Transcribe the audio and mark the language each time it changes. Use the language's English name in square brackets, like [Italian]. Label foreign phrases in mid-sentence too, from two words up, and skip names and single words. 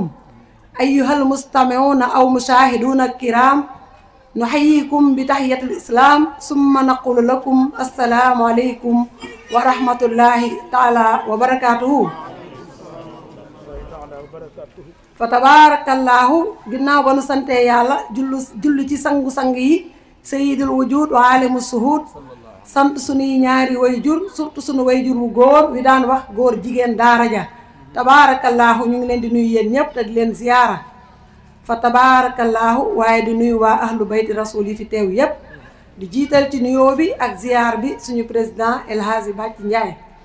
[Arabic] أيها المستمعون أو مشاهدون الكرام، نحييكم بتحية الإسلام ثم نقول لكم السلام عليكم ورحمة الله تعالى وبركاته. [Wolof] fatabarakallahu ginnaaw ba nu sante yàlla jullu ci sangu-sang [Arabic] سيد الوجود وعالم الشهود, [Wolof] sant sunuy ñaari wayjur, surtout sunu wayjur wu góor wi daan wax góor jigéen daara ja. tabarakallahu ñu ngi leen di nuyu yéen ñëpp te di leen ziyaara fa tabarakallahu, waaye di nuyu waa [Arabic] أهل بيت الرسول [Wolof] yi fi teew yépp, di jiital ci nuyoo bi ak ziyaar bi suñu président El Hadji Bàcci Njaay.